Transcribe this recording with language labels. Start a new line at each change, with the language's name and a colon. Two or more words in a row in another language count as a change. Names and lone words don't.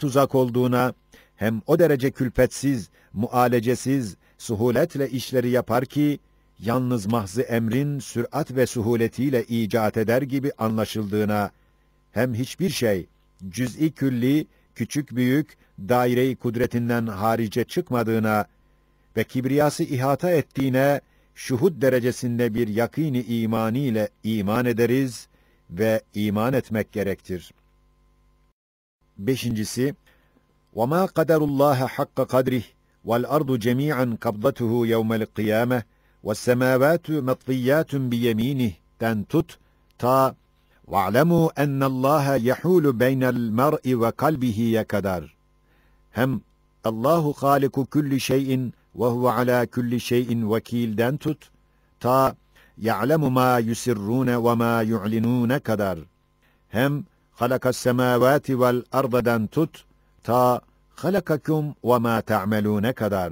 Turkish: uzak olduğuna, hem o derece külfetsiz, mualecesiz, suhuletle işleri yapar ki, yalnız mahzı emrin sürat ve suhuletiyle icat eder gibi anlaşıldığına, hem hiçbir şey, cüz'i külli, küçük büyük, daire-i kudretinden harice çıkmadığına ve kibriyası ihata ettiğine, şuhud derecesinde bir yakîn-i imani ile iman ederiz ve iman etmek gerektir. Beşincisi,
Arabic: وَمَا قَدَرُ اللّٰهَ حَقَّ قَدْرِهِ وَالْأَرْضُ جَمِيعًا قَبْضَتُهُ يَوْمَ الْقِيَامَةِ وَالسَّمَاوَاتُ مَطْوِيَّاتٌ بِيَمِينِهِ
Turkish: den tut, ta
Arabic: وَاعْلَمُوا اَنَّ اللّٰهَ يَحُولُ بَيْنَ الْمَرْءِ وَقَلْبِهِ'ye kadar. Hem الله خالق كل شيء وهو على كل شيء وكيل
Turkish: tut, ta
Arabic: يعلم ما يسرون وما يعلنون kadar. Hem خلق السماوات والأرض
Turkish: tut, ta
Arabic: خلقكم وما تعملون kadar.